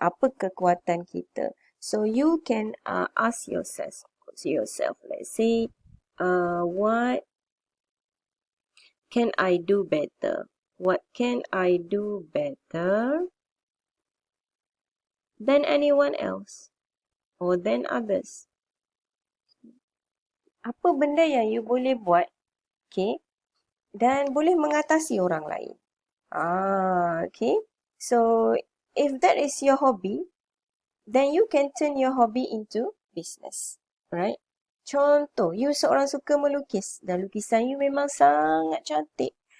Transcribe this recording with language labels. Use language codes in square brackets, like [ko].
[ms] Apa kekuatan kita? [en] So you can ask yourself, let's say, what can I do better? What can I do better than anyone else or than others? [ms] Apa benda yang you boleh buat, okay, dan boleh mengatasi orang lain? [en] Okay. So, if that is your hobby, then you can turn your hobby into business, right? [ms] Contoh, you seorang suka melukis dan lukisan you memang sangat cantik.